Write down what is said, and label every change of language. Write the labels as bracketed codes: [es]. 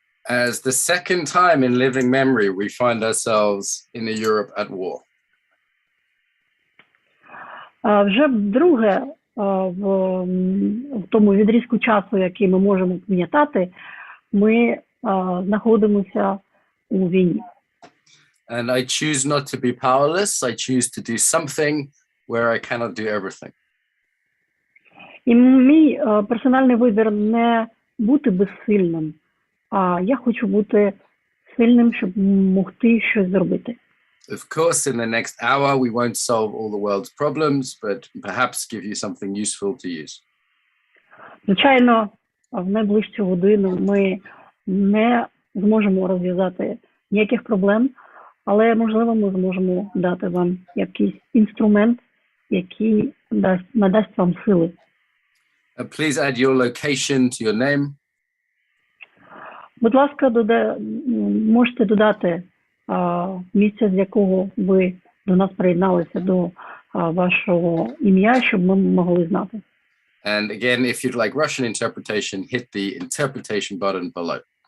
[en] As the second time in living memory, we find ourselves in a Europe at war. [uk] Вже вдруге в тому відрізку часу, який ми можемо пам'ятати, ми знаходимося у війні. [en] And I choose not to be powerless. I choose to do something where I cannot do everything. [uk] І мій персональний вибір не бути безсильним, а я хочу бути сильним, щоб могти щось зробити. [en] Of course, in the next hour, we won't solve all the world's problems, but perhaps give you something useful to use. [uk] Звичайно, в найближчу годину ми не зможемо розв'язати ніяких проблем, але, можливо, ми зможемо дати вам якийсь інструмент, який надасть вам сили. [en] Please add your location to your name. [uk] Будь ласка, можете додати місце, з якого ви до нас приєдналися, до вашого ім'я, щоб ми могли знати. [en] And again, if you'd like Russian interpretation, hit the interpretation button below.